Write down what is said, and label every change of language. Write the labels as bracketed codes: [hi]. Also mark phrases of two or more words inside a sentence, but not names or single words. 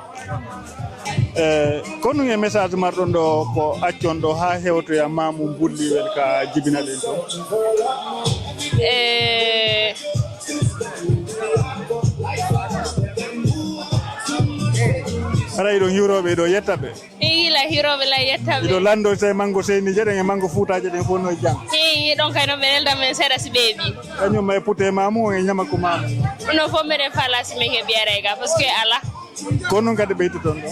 [ff] kono e message marɗon ɗo ko accon ɗo ha hewtoya Mamou Bulli wel ka jibina ɗen to ara iɗon hiwroɓe ɗo yettaɓe hila hiroɓe la yettaɓe iɗo lando se mango seyni jeɗen e mango fuutaji ɗen fof no jang heeñi ɗon kay no ɓe nelda men seeɗa si ɓeeɓi kañum e putte Mamou e ñama ko Mamou ɗum fof mbiɗen faala si min heɓiyere ga [fr] par ce que [ff] ala kono noon kadi ɓeytuton ɗo